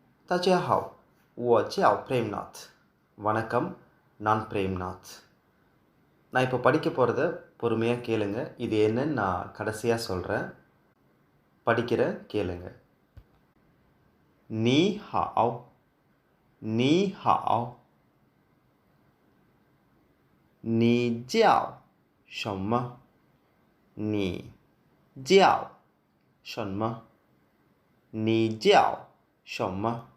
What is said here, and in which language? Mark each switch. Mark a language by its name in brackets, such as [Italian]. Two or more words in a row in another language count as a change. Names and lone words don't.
[Chinese] 大家好，我叫 பிரேம்நாத். [Tamil] வணக்கம், நான் பிரேம்நாத். நான் இப்போ படிக்க போகிறத பொறுமையாக கேளுங்க. இது என்னன்னு நான் கடைசியாக சொல்கிறேன். படிக்கிறேன், கேளுங்க. [Chinese] 你好，你好，你叫什么？你叫什么？你叫什么？